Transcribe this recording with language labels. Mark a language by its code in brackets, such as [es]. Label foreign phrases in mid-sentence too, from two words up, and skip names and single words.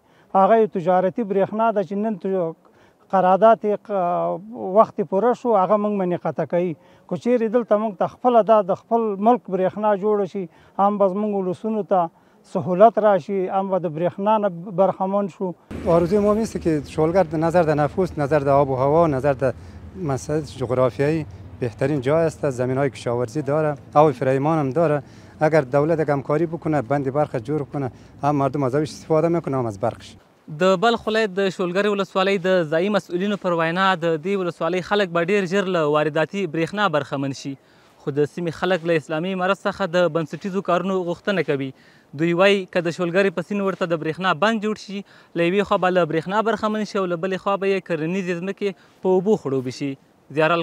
[ps] هغه یو تجارتي برېښنا ده چې نن قرارداد وخت پوره شو هغه موږ باندې قطع کوي. که چیرې دلته موږ ته خپله د خپل ملک برېښنا جوړه شي هم به زموږ ولسونو ته سهولت راشي، هم به د برېښنا نه برخمن شو. [fa] آرزوی ما میسته که شولګر در نظر در نفوس، نظر در آب و هوا، نظر در مسائل جغرافیایی بهترین جای است. زمین‌های کشاورزی داره، آب فریمان هم داره. اگر دولت همکاری بکنه بند برق جور کنه، هم مردم از آبش استفاده میکنه هم از برقش. [ps] د بلخ ولایت د شولګرې ولسوالۍ د ځایي مسؤلینو پر وینا د دې ولسوالۍ خلک به ډېر ژر له وارداتي برېښنا برخمن شي، خو د سیمې خلک له اسلامي امارت څخه د بنسټیزو کارونو غوښتنه کوي. دوی وایي که د شولګرې په سیند ورته د برېښنا بند جوړ شي، له یوې خوا به له برېښنا برخمن شي او له بلې خوا به یې کرنیزې ځمکې په اوبو خړوبې شي.